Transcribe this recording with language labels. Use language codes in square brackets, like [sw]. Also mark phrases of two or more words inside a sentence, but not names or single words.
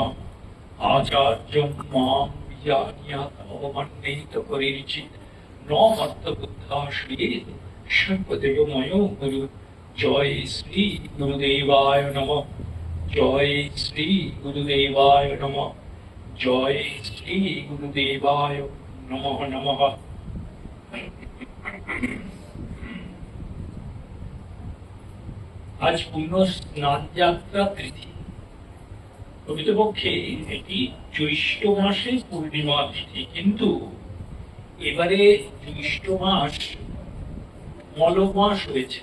[sa] आचार्यं मां विजानीयात् परिचित न मत्तबुद्धाश्रयेत् सर्वदेवमयो गुरु। जय श्री गुरुदेवाय नमः। जय श्री गुरुदेवाय नमः। जय श्री गुरुदेवाय नमः नमः। [bn] আজ পূর্ণ স্নান যাত্রা তিথি। প্রকৃতপক্ষে এটি জ্যৈষ্ঠ মাসের পূর্ণিমা তিথি, কিন্তু এবারে জ্যৈষ্ঠ মাস মলমাস হয়েছে।